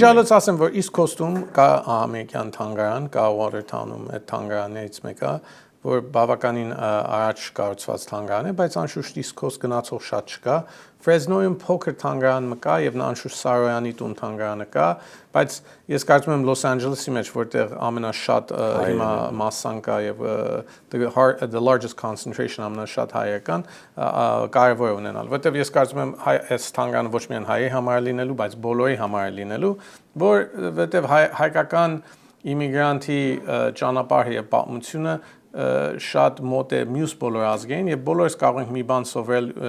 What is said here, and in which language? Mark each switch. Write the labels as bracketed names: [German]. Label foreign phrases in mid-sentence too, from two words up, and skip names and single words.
[Armenian] Իմիջիալոց ասեմ, որ East Coast-ում կա ամերիկյան թանգարան, կա Watertown-ում այդ թանգարաններից մեկը, որ բավականին առաջ կառուցված թանգարան է, բայց անշուշտ East Coast գնացող շատ չկա։ Fresno-ում փոքր թանգարան կա եւ անշուշտ Սարոյանի տուն թանգարանը կա, բայց ես կարծում եմ Los Angeles-ի մեջ, որտեղ ամենաշատ հիմա մասսան կա եւ [English] the largest concentration [Armenian] ամենաշատ հայերական կարևոր է ունենալ, որտեղ ես կարծում եմ այս թանգարանը ոչ միայն հայերի համար լինելու, բայց բոլորի համար լինելու, որտեղ հայկական իմիգրանտի ճանապարհը եւ պատմությունը շատ մոտ է մյուս բոլոր ազգերին եւ բոլորս կարող ենք մի բան սովորել